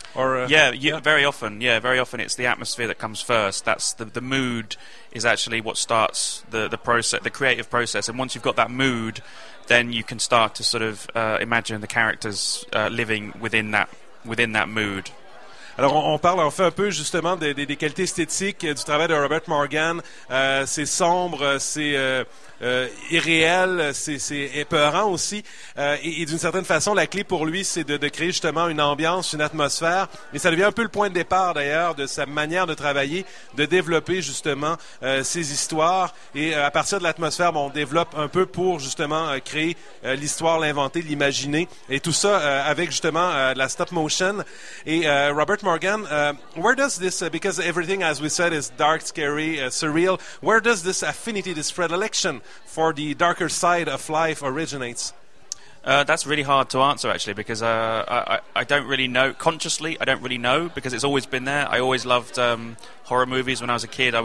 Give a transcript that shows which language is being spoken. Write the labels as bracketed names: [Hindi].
[English] Or very often. Yeah, very often it's the atmosphere that comes first. That's the mood is actually what starts the process, the creative process. And once you've got that mood, then you can start to sort of imagine the characters living within that mood. [French] Alors, on fait un peu justement des qualités esthétiques du travail de Robert Morgan. C'est sombre, c'est irréel, c'est épeurant aussi. Et d'une certaine façon, la clé pour lui, c'est de créer justement une ambiance, une atmosphère. Et ça devient un peu le point de départ, d'ailleurs, de sa manière de travailler, de développer justement ses histoires. Et à partir de l'atmosphère, bon, on développe un peu pour justement créer l'histoire, l'inventer, l'imaginer. Et tout ça avec justement de la stop motion. [English] Et Robert Morgan, where does this, because everything, as we said, is dark, scary, surreal, where does this affinity, this predilection for the darker side of life originates? That's really hard to answer, actually, because I don't really know, consciously, I don't really know, because it's always been there. I always loved horror movies when I was a kid.